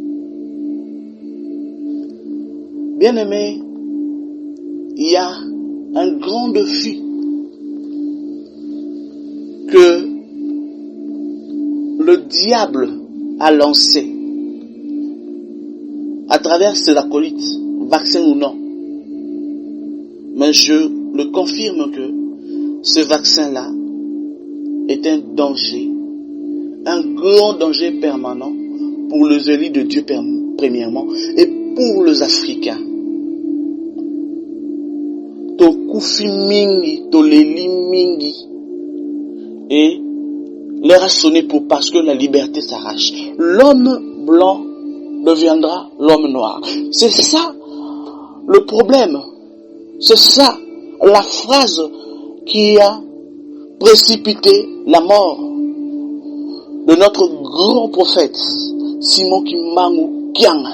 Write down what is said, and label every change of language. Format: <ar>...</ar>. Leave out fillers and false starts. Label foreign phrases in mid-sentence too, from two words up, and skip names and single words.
<fr>Bien-aimés, il y a un grand défi que le diable a lancé à travers ses acolytes, vaccin ou non. Mais je le confirme que ce vaccin-là est un danger, un grand danger permanent pour les élus de Dieu premièrement et pour les Africains.</fr> <ln>Tokufi mingi, toleli mingi,</ln> <fr>et l'heure a sonné pour parce que la liberté s'arrache. L'homme blanc deviendra l'homme noir. C'est ça le problème. C'est ça la phrase qui a précipité la mort de notre grand prophète Simon Kimbangu Kiangan.</fr>